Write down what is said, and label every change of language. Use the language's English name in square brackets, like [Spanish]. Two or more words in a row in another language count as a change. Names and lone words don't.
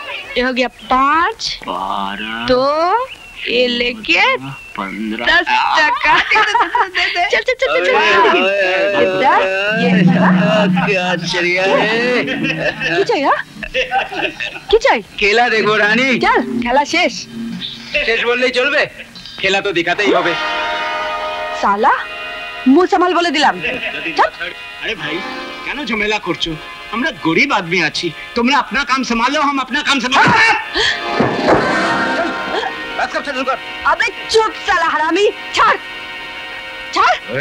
[Hindi] ये हो गया 5, 2 ये लेके 10 टका। चल चल चल चल क्या चलिया है? [Bangla] কি চাই? খেলা দেখবো রানী। চল খেলা শেষ। শেষ বললেই চলবে, খেলা তো দেখাতেই হবে। সালা মুখ সামাল বলে দিলাম। [Hindi] अरे भाई [Bangla] কেন ঝামেলা করছো? আমরা গরিব আদমি আছি, তোমরা [Hindi] अपना काम संभालो, हम अपना काम संभालो। बस कब चल कर। अबे चुप साला हरामी, छोड़ छोड़।